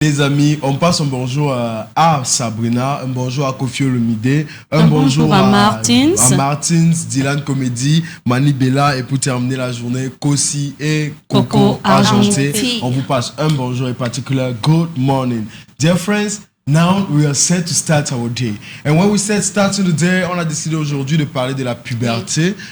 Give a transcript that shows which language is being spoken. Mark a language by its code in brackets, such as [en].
[fr] Les amis, on passe un bonjour à Sabrina, un bonjour à Kofi Olomide, un bonjour à Martins, Dylan Comedy, Mani Bella, et pour terminer la journée, Kossi et Coco Argenté. On vous passe un bonjour et particulier [en] good morning. Dear friends, now we are set to start our day. And when we said starting the day, [fr] on a décidé aujourd'hui de parler de la puberté.